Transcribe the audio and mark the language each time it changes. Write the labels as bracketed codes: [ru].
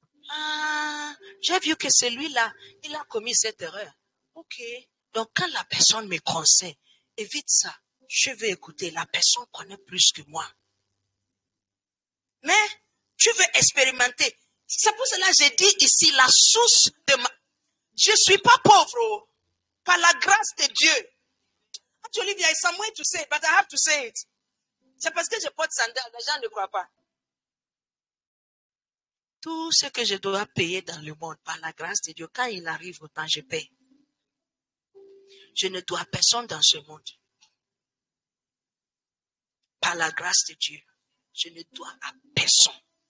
[fr] Ah, j'ai vu que celui-là, il a commis cette erreur. Ok. Donc, quand la personne me conseille, évite ça. Je vais écouter. La personne connaît plus que moi. Mais, tu veux expérimenter. C'est pour cela que j'ai dit ici, la source de ma... Je ne suis pas pauvre. Par la grâce de Dieu. [en] Actually, there is some way to say it, but I have to say it. [fr] C'est parce que je porte sandales, les gens ne croient pas. Tout ce que je dois payer dans le monde, par la grâce de Dieu, quand il arrive au temps, je paye. Je ne dois personne dans ce monde. Par la grâce de Dieu, je ne dois à personne.